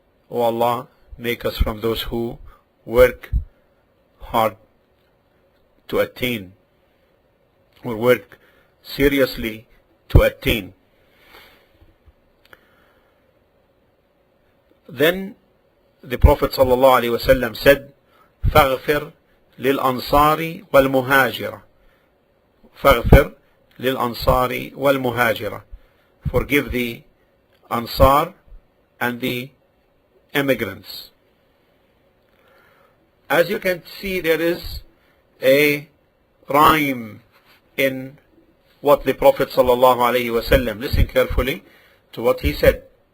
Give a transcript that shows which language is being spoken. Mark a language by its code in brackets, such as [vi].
[en] O Allah, make us from those who work hard to attain, or work seriously to attain. Then the Prophet sallallahu alaihi wasallam said, [ar] فاغفر للأنصار والمهاجرة. فاغفر للأنصار والمهاجرة. [en] Forgive the Ansar and the immigrants. As you can see, there is a rhyme in what the Prophet sallallahu alaihi wasallam, listen carefully to what he said.